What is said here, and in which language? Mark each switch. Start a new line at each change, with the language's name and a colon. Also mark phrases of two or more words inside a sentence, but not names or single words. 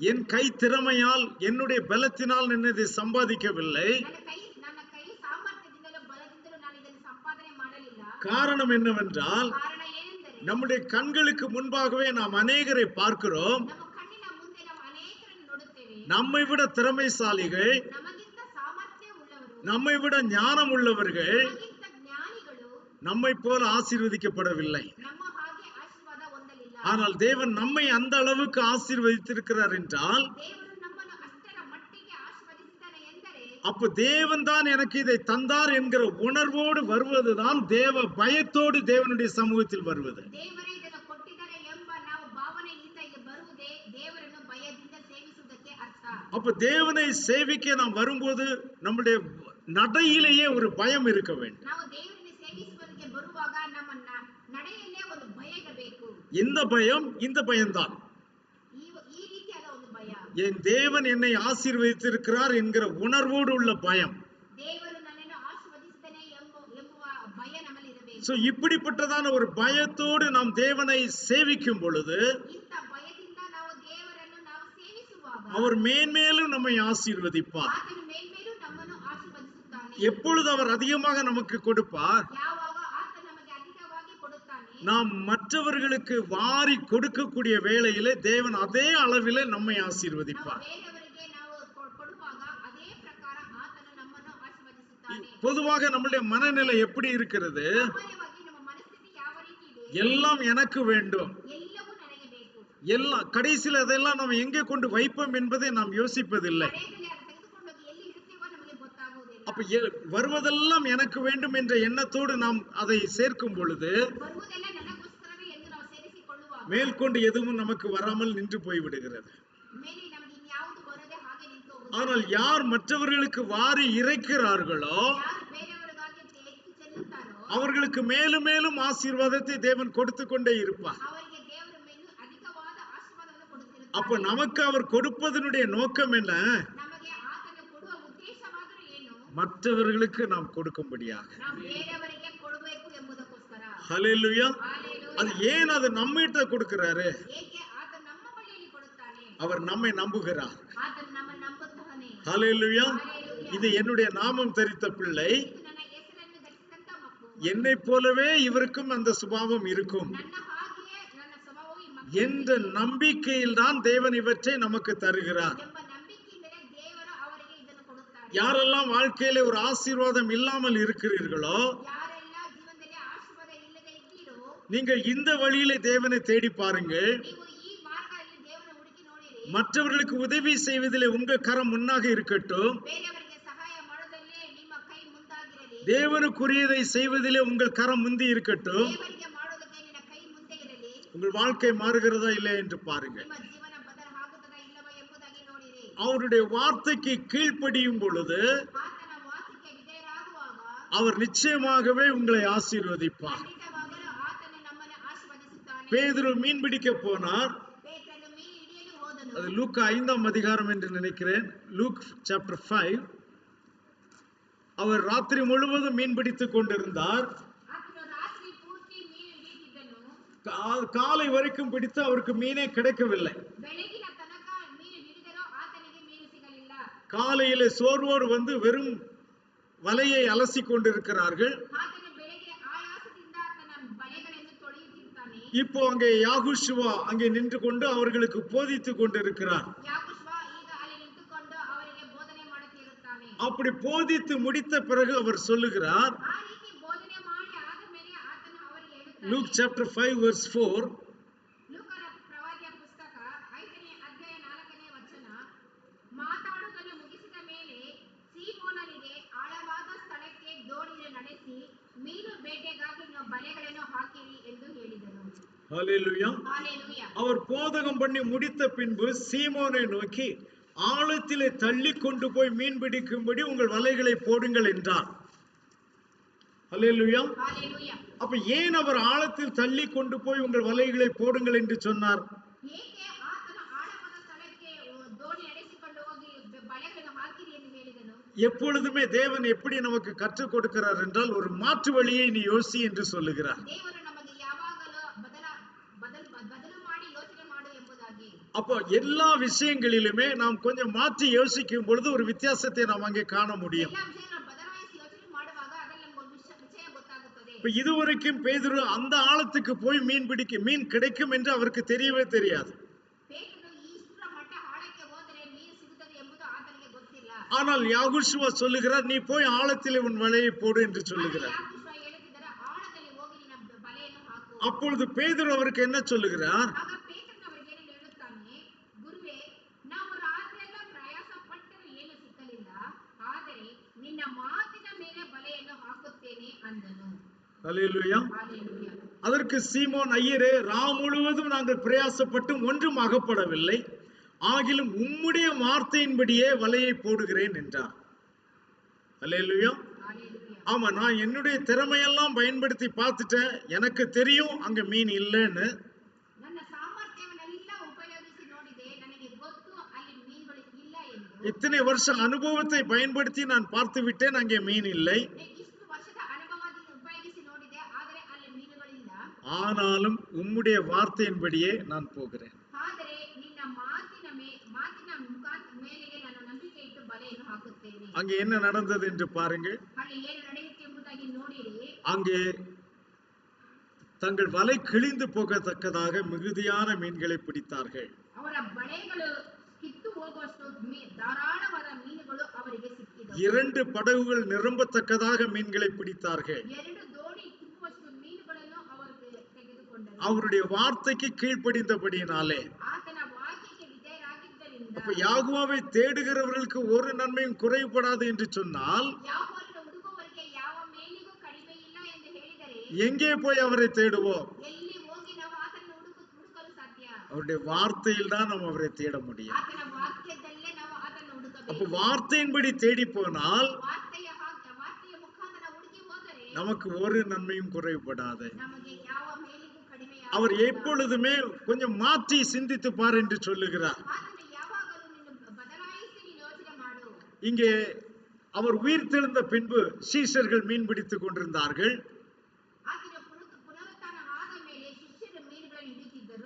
Tamil: என் கை திறமையால் என்னுடைய பலத்தினால் நான் இதை சம்பாதிக்கவில்லை.
Kannada: ನನ್ನ ಕೈ ಸಾಮರ್ಥ್ಯದಿಂದಲೂ ಬಲದಿಂದಲೂ ನಾನು ಇದನ್ನು ಸಂಪಾದನೆ ಮಾಡಲಿಲ್ಲ.
Tamil: காரணம் என்னவென்றால்,
Kannada: ಕಾರಣ ಏನೆಂದರೆ
Tamil: நம்முடைய கண்களுக்கு முன்பாகவே நாம் அநேகரை பார்க்கிறோம்.
Kannada: ನಮ್ಮ ಕಣ್ಣಿನ ಮುಂದೆ ನಾವು ಅನೇಕರನ್ನು ನೋಡುತ್ತೇವೆ.
Tamil: நம்மை விட திறமைசாலிகள்,
Kannada: ನಮಗಿಂತ ಸಾಮರ್ಥ್ಯ ಉಳ್ಳವರು,
Tamil: நம்மை விட ஞானம் உள்ளவர்கள்
Kannada: ನಮಗಿಂತ ಜ್ಞಾನಿಗಳು
Tamil: நம்மை போல ஆசீர்வதிக்கப்படவில்லை.
Kannada: ನಮ್ಮ ಹಾಗೆ ಆಶೀರ್ವಾದ ಹೊಂದಲಿಲ್ಲ.
Tamil: ஆனால் தேவன் நம்மை அந்த அளவுக்கு ஆசீர்வதித்திருக்கிறார் என்றால்,
Kannada: ದೇವರು ನಮ್ಮನ್ನು ಅಷ್ಟರ ಮಟ್ಟಿಗೆ ಆಶೀರ್ವದಿಸಿದ್ದಾನೆ ಎಂದರೆ
Tamil: அப்ப தேவன் தான் எனக்கு இதை தந்தார் என்கிற உணர்வோடு வருவதுதான் தேவ பயத்தோடு தேவனுடைய சமூகத்தில் வருவது.
Kannada: ದೇವರೇ ಇದನ್ನು ಕೊಟ್ಟಿದ್ದಾರೆ ಎಂಬ ನಾವು ಭಾವನೆಯಿಂದ ಇಲ್ಲಿ ಬರುವುದೇ ದೇವರನ್ನು ಭಯದಿಂದ ಸೇವಿಸುವುದಕ್ಕೆ ಅರ್ಥ.
Tamil: அப்ப தேவனை சேவிக்க நாம் வரும்போது நம்முடைய நடையிலேயே ஒரு பயம் இருக்க வேண்டும்.
Kannada: ನಾವು ದೇವರನ್ನು ಸೇವಿಸುವುದಕ್ಕೆ ಬರುವಾಗ ನಮ್ಮ ನಡೆಯಲ್ಲೇ ಒಂದು ಭಯ ಇರಬೇಕು.
Tamil: இந்த பயம், இந்த பயம்தான்.
Kannada: ಈ ರೀತಿಯಾದ ಒಂದು ಭಯ.
Tamil: என் தேவன் என்னை ஆசீர்வதித்திருக்கிறார் என்கிற உணர்வோடு உள்ள பயம்.
Kannada: ದೇವರು ನನ್ನನ್ನು ಆಶೀರ್ವದಿಸಿದ್ದಾನೆ ಎಂಬುವ ಭಯ ನಮ್ಮಲ್ಲಿ ಇರಬೇಕು.
Tamil: சோ இப்படிப்பட்டதான ஒரு பயத்தோடு நாம் தேவனை சேவிக்கும் பொழுது
Kannada: ಇಂಥ ಭಯದಿಂದ ನಾವು ದೇವರನ್ನು ನಾವು ಸೇವಿಸುವಾಗ
Tamil: அவர் மேன்மேலும் நம்மை ஆசீர்வதிப்பார்.
Kannada: ಆತನು ಮೇಲ್ಮೇಲೂ ನಮ್ಮನ್ನು ಆಶೀರ್ವದಿಸುತ್ತಾನೆ.
Tamil: எப்பொழுது அவர் அதிகமாக நமக்கு கொடுப்பார்?
Kannada: ಯಾವಾಗ ಆತ ನಮಗೆ ಅಧಿಕವಾಗಿ ಕೊಡುತ್ತಾನೆ,
Tamil: நாம் மற்றவர்களுக்கு வாரி கொடுக்கக்கூடிய வேளையிலே தேவன் அதே அளவிலே நம்மை
Kannada: ನಾವು
Tamil: ஆசீர்வதிப்பார்.
Kannada: ಬೇರೆಯವರಿಗೆ ನಾವು ಕೊಡುವಾಗ ಅದೇ ಪ್ರಕಾರ ಆತನು ನಮ್ಮನ್ನು ಆಶೀರ್ವದಿಸುತ್ತಾನೆ.
Tamil: பொதுவாக நம்முடைய மனநிலை எப்படி இருக்கிறது?
Kannada: ಸಾಮಾನ್ಯವಾಗಿ ನಮ್ಮ ಮನಸ್ಥಿತಿ ಯಾವ ರೀತಿ ಇದೆ?
Tamil: எல்லாம் எனக்கு வேண்டும்,
Kannada: ಎಲ್ಲವೂ ನನಗೆ ಬೇಕು.
Tamil: எல்லாம் கடைசியில் அதெல்லாம் நாம் எங்கே கொண்டு வைப்போம் என்பதை நாம் யோசிப்பதில்லை.
Kannada: ಕಡೆಯಲ್ಲಿ ಅದು ತೆಗೆದುಕೊಂಡು ಹೋಗಿ ಎಲ್ಲಿ ಇಡ್ತೀವೋ ನಮಗೆ ಗೊತ್ತಾಗುವುದಿಲ್ಲ.
Tamil: அப்ப வருவதெல்லாம் எனக்கு வேண்டும் என்ற எண்ணத்தோடு நாம் அதை சேர்க்கும் பொழுது
Kannada: ಬರುವುದೆಲ್ಲ ನನಗೋಸ್ಕರವೇ ಎಂದು ನಾವು ಸೇರಿಸಿಕೊಳ್ಳುವಾಗ
Tamil: மேற்கொண்டு எதுவும் நமக்கு வராமல் நின்று போய்விடுகிறது.
Kannada: ಮೇಲೆ ನಮಗೆ ಇನ್ಯಾವುದು ಬರದೆ ಹಾಗೆ ನಿಂತು ಹೋಗುತ್ತದೆ.
Tamil: ஆனால் யார் மற்றவர்களுக்கு வாரி இறைக்கிறார்களோ
Kannada: ಯಾರು ಬೇರೆಯವರಿಗಾಗಿ ಎತ್ತಿ ಚೆಲ್ಲುತ್ತಾರೋ
Tamil: அவர்களுக்கு மேலும் மேலும் ஆசீர்வாதத்தை தேவன் கொடுத்து கொண்டே இருப்பார்.
Kannada: ಅವರಿಗೆ ದೇವರು ಮೇಲೂ ಅಧಿಕವಾದ ಆಶೀರ್ವಾದವನ್ನು ಕೊಡುತ್ತಿರುತ್ತಾನೆ.
Tamil: அப்ப நமக்கு அவர் கொடுப்பதனுடைய நோக்கம் என்ன?
Kannada: ನಮಗೆ ಆತನು ಕೊಡುವ ಉದ್ದೇಶವಾದರೂ ಏನು?
Tamil: மற்றவர்களுக்கு நாம் கொடுக்கும்படியாக.
Kannada: ನಾವು ಬೇರೆಯವರಿಗೆ ಕೊಡಬೇಕು ಎಂಬುದಕ್ಕೋಸ್ಕರ.
Tamil: ஹல்லேலூயா.
Kannada: ಹಾಲೆಲೂಯಾ.
Tamil: அது ஏன் அது நம்மகிட்ட கொடுக்கிறாரு?
Kannada: ಏಕೆ ಆತ ನಮ್ಮ ಬಳಿಯಲ್ಲಿ ಕೊಡುತ್ತಾನೆ?
Tamil: அவர் நம்மை நம்புகிறார்.
Kannada: ಆತನು ನಮ್ಮನ್ನು ನಂಬುತ್ತಾನೆ.
Tamil: ஹல்லேலூயா.
Kannada: ಹಾಲೆಲೂಯಾ.
Tamil: இது என்னுடைய நாமம் தரித்த பிள்ளை,
Kannada: ಇದು ನನ್ನ ಹೆಸರನ್ನು ಧರಿಸಿದಂತ ಮಕ್ಕಳು.
Tamil: என்னை போலவே இவருக்கும் அந்த சுபாவம் இருக்கும்
Kannada: ನನ್ನ ಹಾಗೆಯೇ ನನ್ನ ಸ್ವಭಾವವು ಈ ಮಕ್ಕಳಿಗೆ
Tamil: என்ற நம்பிக்கையில் தான் தேவன் இவற்றை நமக்கு தருகிறார்.
Kannada: ಎಂಬ ನಂಬಿಕೆಯಿಂದಲೇ ದೇವರು ಅವರಿಗೆ ಇದನ್ನು ಕೊಡುತ್ತಾರೆ.
Tamil: யாரெல்லாம் வாழ்க்கையிலே ஒரு ஆசீர்வாதம் இல்லாமல் இருக்கிறீர்களோ,
Kannada: ಯಾರೆಲ್ಲ ಜೀವನದಲ್ಲಿ ಆಶೀರ್ವಾದ ಇಲ್ಲದೆ ಇದ್ದೀರೋ,
Tamil: நீங்கள் இந்த வழியிலே தேவனை தேடி பாருங்கள்.
Kannada: ನೀವು ಈ ಮಾರ್ಗದಲ್ಲಿ ದೇವರ ಹುಡುಕಿ ನೋಡಿರಿ.
Tamil: மற்றவர்களுக்கு உதவி செய்வதிலே உங்க கரம் முன்னாக இருக்கட்டும்.
Kannada: ಬೇರೆಯವರಿಗೆ ಸಹಾಯ ಮಾಡೋದಲ್ಲೇ ನಿಮ್ಮ ಕೈ ಮುಂದಾಗಿರಲಿ.
Tamil: தேவனுக்குரியதை செய்வதிலே உங்கள் கரம் முந்தி இருக்கட்டும்.
Kannada: ದೇವರಿಗೆ ಮಾಡೋದಕ್ಕೆ ನಿನ್ನ ಕೈ ಮುಂದೆ ಇರಲಿ.
Tamil: உங்கள் வாழ்க்கை மாறுகிறதா இல்லை என்று பாருங்கள்.
Kannada: ನಿಮ್ಮ ಜೀವನ ಬದಲು ಆಗುತ್ತದಾ ಇಲ್ಲವಾ ಎಂಬುದಾಗಿ ನೋಡಿರಿ.
Tamil: அவருடைய வார்த்தைக்கு கீழ்ப்படியும் பொழுது
Kannada: ಆತನ ವಾಕ್ಯಕ್ಕೆ ವಿಧೇಯರಾಗುವಾಗ
Tamil: அவர் நிச்சயமாகவே உங்களை ஆசீர்வதிப்பார்.
Kannada: ಖಂಡಿತವಾಗಲೂ ಆತನು ನಮ್ಮನ್ನು ಆಶೀರ್ವದಿಸುತ್ತಾನೆ.
Tamil: பேதுரு மீன் பிடிக்க போனார்.
Kannada: ಪೇತ್ರನು ಮೀನು ಹಿಡಿಯಲು ಹೋದನು.
Tamil: அது லூக்கா 5ஆம் அதிகாரம் என்று நினைக்கிறேன்.
English: Luke chapter 5.
Tamil: அவர் ராத்திரி முழுவதும் மீன் பிடித்துக் கொண்டிருந்தார்.
Kannada: ಆತನು ರಾತ್ರಿ ಪೂರ್ತಿ ಮೀನು
Tamil: காலை வரைக்கும் பிடித்து அவருக்கு மீனே கிடைக்கவில்லை.
Kannada: ಬೆಳಗಿನ ತನಕ ಮೀನು ಹಿಡಿದರೂ ಆತನಿಗೆ ಮೀನು ಸಿಗಲಿಲ್ಲ.
Tamil: காலையிலே சோர்வோடு வந்து வெறும் வலையை அலசி கொண்டிருக்கிறார்கள்.
Kannada: ಆತನು ಬೆಳಗ್ಗೆ ಆಯಾಸದಿಂದ ತನ್ನ ಬಲೆಗಳನ್ನು ತೊಳೆಯುತ್ತಿದ್ದಾನೆ.
Tamil: இப்போ அங்கே யாகுஷுவா அங்கே நின்று கொண்டு அவர்களுக்கு போதித்துக் கொண்டிருக்கிறார்.
Kannada: ಯಾಕೋಶ್ವ ಈಗ ಅಲ್ಲಿ ನಿಂತುಕೊಂಡು ಅವರಿಗೆ ಬೋಧನೆ ಮಾಡುತ್ತಿರುತ್ತಾನೆ.
Tamil: அப்படி போதித்து முடித்த பிறகு அவர் சொல்லுகிறார்,
Kannada: ಆ ರೀತಿ ಬೋಧನೆ ಮಾಡಿ ಆದ ಮೇಲೆ ಆತನು ಅವರಿಗೆ ಹೇಳುತ್ತಾನೆ.
English: Luke chapter 5 verse 4,
Kannada: ಲೂಕನ ಪ್ರವಾದಿಯ ಪುಸ್ತಕ 5ನೇ ಅಧ್ಯಾಯ 4ನೇ ವಚನ, ಮಾತಾಡುವುದನ್ನು ಮುಗಿಸಿದ ಮೇಲೆ ಸೀಮೋನನಿಗೆ ಆಳವಾದ ಸ್ಥಳಕ್ಕೆ ದೋಣಿಯನ್ನು ನಡೆಸಿ ಮೀನು ಬೇಟೆಗಾಗಿ ನೀವು ಬಲೆಗಳನ್ನು ಹಾಕಿರಿ ಎಂದು ಹೇಳಿದನು.
Tamil: ஹalleluya.
Kannada: ಹಾಲೆಲೂಯಾ.
Tamil: அவர் போதகம் பண்ணி முடித்த பின்பு சீமோனை நோக்கி ஆழத்திலே தள்ளி கொண்டு போய் மீன் பிடிக்கும்படி உங்கள் வலைகளை போடுங்கள் என்றார். ஹalleluya.
Kannada: ಹಾಲೆಲೂಯಾ.
Tamil: அப்ப ஏன் அவர் ஆழத்தில் தள்ளி கொண்டு போய் உங்கள் வலைகளை போடுங்கள் என்று சொன்னார்?
Kannada: ಏಕೆ ಆತನ ಆಳವಾದ ಸ್ಥಳಕ್ಕೆ ದೋಣಿ ನಡೆಸಿಕೊಂಡು ಹೋಗಿ ಬಲೆಗಳನ್ನು ಹಾಕಿರಿ ಎಂದು ಹೇಳಿದನು?
Tamil: எப்பொழுதுமே தேவன் எப்படி நமக்கு கற்றுக் கொடுக்கிறார் என்றால், ஒரு மாற்று வழியை நீ யோசி என்று சொல்லுகிறார்.
Kannada: ದೇವರು ನಮಗೆ ಯಾವಾಗಲೂ ಬದಲು ಮಾಡಿ ಯೋಚನೆ ಮಾಡು ಎಂಬುದಾಗಿ.
Tamil: அப்போ எல்லா விஷயங்களிலுமே நாம் கொஞ்சம் மாற்றி யோசிக்கும் பொழுது ஒரு வித்தியாசத்தை நாம் அங்கே காண முடியும்.
Kannada: ಎಲ್ಲ ವಿಷಯಗಳನ್ನು ಬದಲಾಯಿಸಿ ಯೋಚನೆ ಮಾಡುವಾಗ ಅದರಲ್ಲಿ ನಮಗೆ ವಿಷಯ ಗೊತ್ತಾಗುತ್ತದೆ.
Tamil: இப்ப இதுவரைக்கும் பேதுரு அந்த ஆழத்துக்கு போய் மீன் கிடைக்கும் என்று அவருக்கு தெரியவே தெரியாது.
Kannada: ಪೇತ್ರನು ಇಷ್ಟರ ಮಟ್ಟ ಆಳಕ್ಕೆ ಹೋದರೆ ಮೀನು ಸಿಗುತ್ತದೆ ಎಂಬುದು ಆತನಿಗೆ ಗೊತ್ತಿಲ್ಲ.
Tamil: ஆனால் யாகுஷுவா சொல்லுகிறார், நீ போய் ஆழத்தில் உன் வலையை போடு என்று சொல்லுகிறார்.
Kannada: ಯಾಕೋಶ್ವ ಹೇಳುತ್ತಿದ್ದಾರೆ, ಆಳದಲ್ಲಿ ಹೋಗಿ ನಿನ್ನ ಬಲೆಯನ್ನು ಹಾಕು.
Tamil: அப்பொழுது பேதுரு அவருக்கு என்ன சொல்லுகிறார்?
Kannada: ಆಗ ಪೇತ್ರನು ಅವರಿಗೆ ಏನು ಹೇಳುತ್ತಾನೆ, ಗುರುವೇ, ನಾವು ರಾತ್ರಿಯೆಲ್ಲ ಪ್ರಯಾಸ ಪಟ್ಟರೂ ಏನು ಸಿಕ್ಕಲಿಲ್ಲ, ಆದರೆ ನಿನ್ನ ಮಾತಿನ ಮೇಲೆ ಬಲೆಯನ್ನು ಹಾಕುತ್ತೇನೆ ಅಂದನು.
Tamil: ஹல்லேலூயா.
Kannada: ಹಾಲೆಲೂಯಾ.
Tamil: அதற்கு சீமோன், ஐயரே, ராம் முழுவதும் நாங்கள் பிரயாசப்பட்டும் ஒன்றும் அகப்படவில்லை, ஆகிலும் உம்முடைய வார்த்தையின்படியே வலையை போடுகிறேன் என்றார். ஹல்லேலூயா.
Kannada: ಹಾಲೆಲೂಯಾ.
Tamil: ஆமா, நான் என்னுடைய திறமையெல்லாம் பயன்படுத்தி பார்த்துட்டேன், எனக்கு தெரியும் அங்க மீன் இல்லைன்னு.
Kannada: ನನ್ನ ಸಾಮರ್ಥ್ಯವನ್ನೆಲ್ಲ ಉಪಯೋಗಿಸಿ ನೋಡಿದೆ, ನನಗೆ ಗೊತ್ತು ಅಲ್ಲಿ ಮೀನುಗಳು ಇಲ್ಲ ಎಂದು.
Tamil: இத்தனை வருஷ அனுபவத்தை பயன்படுத்தி நான் பார்த்து விட்டேன், அங்கே மீன் இல்லை.
Kannada: ಇಷ್ಟು ವರ್ಷದ ಅನುಭವದಿಂದ ಉಪಯೋಗಿಸಿ ನೋಡಿದೆ, ಆದರೆ ಅಲ್ಲಿ ಮೀನುಗಳಿಲ್ಲ.
Tamil: ஆனாலும் உம்முடைய வார்த்தையின்படியே நான் போகிறேன்.
Kannada: ಆದರೆ ನಿನ್ನ ಮಾತಿನ ಮೇಲೆಗೆ ನಾನು ನಂಬಿಕೆ ಇಟ್ಟು ಬಲೆಯನ್ನು ಹಾಕುತ್ತೇನೆ.
Tamil: அங்கே என்ன நடந்தது என்று பாருங்கள்.
Kannada: ಅಲ್ಲಿ ಏನು ನಡೆಯುತ್ತೆ ಎಂಬುದಾಗಿ ನೋಡಿರಿ.
Tamil: அங்கே தங்கள் வலை கிழிந்து போகத்தக்கதாக மிகுதியான மீன்களை பிடித்தார்கள்.
Kannada: ಅವರ ಬಲೆಗಳು ಕಿತ್ತು ಹೋಗುವಷ್ಟು ಧಾರಾಳವಾದ ಮೀನುಗಳು ಅವರಿಗೆ ಸಿಕ್ಕಿದವು.
Tamil: 2 படகுகள் நிரம்பத்தக்கதாக மீன்களை பிடித்தார்கள்.
Kannada: 2 ದೋಣಿ ತುಂಬುವಷ್ಟು ಮೀನುಗಳನ್ನು ಅವರು ತೆಗೆದುಕೊಂಡರು.
Tamil: அவருடைய வார்த்தைக்கு கீழ்ப்படிந்தபடியினாலே.
Kannada: ಆತನ ವಾಕ್ಯಕ್ಕೆ ವಿಧೇಯರಾಗಿದ್ದರಿಂದ.
Tamil: அப்ப யாகுவாவை தேடுகிறவர்களுக்கு ஒரு நன்மையும் குறைபடாது என்று சொன்னால்,
Kannada: ಯಾವಾಗಲೂ ಹುಡುಗುವವರಿಗೆ ಯಾವ ಮೇಲಿಗೂ ಕಡಿಮೆ ಇಲ್ಲ ಎಂದು ಹೇಳಿದರೆ
Tamil: எங்கே போய் அவரை தேடுவோம்?
Kannada: ಎಲ್ಲಿ ಹೋಗಿ ನಾವು ಆತನನ್ನು ಹುಡುಕಲು ಸಾಧ್ಯ?
Tamil: அவருடைய வார்த்தையில் தான் நாம் அவரை தேட முடியும்.
Kannada: ಆತನ ವಾಕ್ಯದಲ್ಲೇ ನಾವು ಆತನನ್ನು ಹುಡುಕಬೇಕು.
Tamil: அப்ப வார்த்தையின்படி தேடி போனால்
Kannada: ವಾರ್ತೆಯ ಮುಖಾಂತರ ಹುಡುಕಿ ಹೋದರೆ
Tamil: நமக்கு ஒரு நன்மையும் குறைபடாது.
Kannada: ನಮಗೆ ಯಾವ ಮೇಲಿಗೂ ಕಡಿಮೆ
Tamil: அவர் எப்பொழுதுமே கொஞ்சம் மாற்றி சிந்தித்து பார் என்று சொல்லுகிறார்.
Kannada: ಆತನು ಯಾವಾಗಲೂ ನಿನ್ನ ಬದಲಾಯಿಸಿ ನೀನು ಯೋಚನೆ ಮಾಡು.
Tamil: இங்கே அவர் உயிர் தெழுந்த பின்பு சீஷர்கள் மீன் பிடித்துக் கொண்டிருந்தார்கள்.
Kannada: ಆತನ ಪುನರುತ್ಥಾನ ಆದ ಮೇಲೆ ಶಿಷ್ಯರು ಮೀನುಗಳನ್ನು ಹಿಡಿಯುತ್ತಿದ್ದರು.